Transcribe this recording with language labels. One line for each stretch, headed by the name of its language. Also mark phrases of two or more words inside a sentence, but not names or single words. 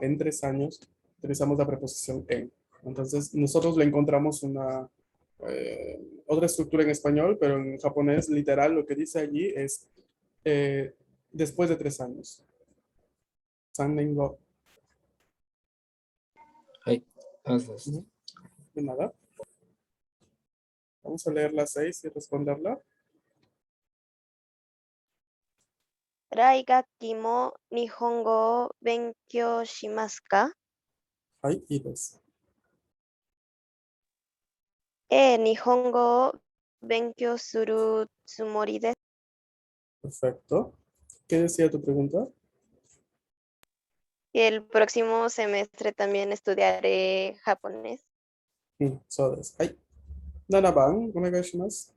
Spanish: En 3 años utilizamos la preposición en. Entonces, nosotros le encontramos una otra estructura en español, pero en japonés, literal, lo que dice allí es eh, después de 3 años.
Japanese: 三年後.
Spanish: Ay, hazlas. De nada. Vamos a leer las 6 y responderla.
Japanese: 来学期も日本語を勉強しますか？はい、いいです。日本語を勉強するつもりです。
Spanish: Perfecto. ¿Qué decía tu pregunta? El próximo semestre también estudiaré japonés.
Japanese: そうです。はい。7番、お願いします